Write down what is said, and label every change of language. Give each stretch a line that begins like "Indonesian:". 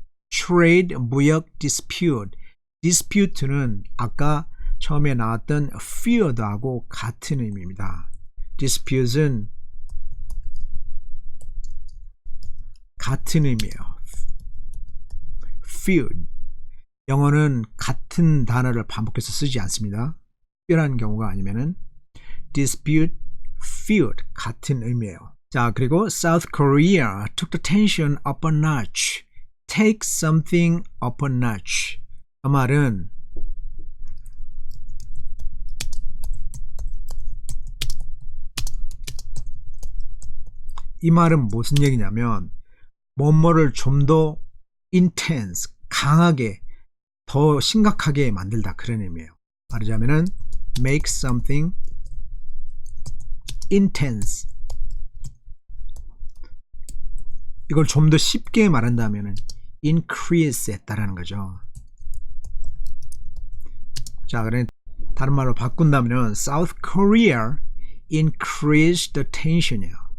English: trade, 무역, dispute.
Korean: dispute는 아까 처음에 나왔던 feud하고 같은 의미입니다. dispute는 같은 의미예요.
English: feud.
Korean: 영어는 같은 단어를 반복해서 쓰지 않습니다. 특별한 경우가 아니면은 dispute, feud 같은 의미예요. 자, 그리고
English: South Korea took the tension up a notch. take something up a notch.
Korean: 그 말은 이 말은 무슨 얘기냐면 뭐뭐를 좀 더 intense, 강하게, 더 심각하게 만들다 그런 의미예요. 말하자면은
English: make something intense.
Korean: 이걸 좀 더 쉽게 말한다면은 increase 했다라는 거죠. 자, 그래 다른 말로 바꾼다면
English: South Korea increased the tension이에요.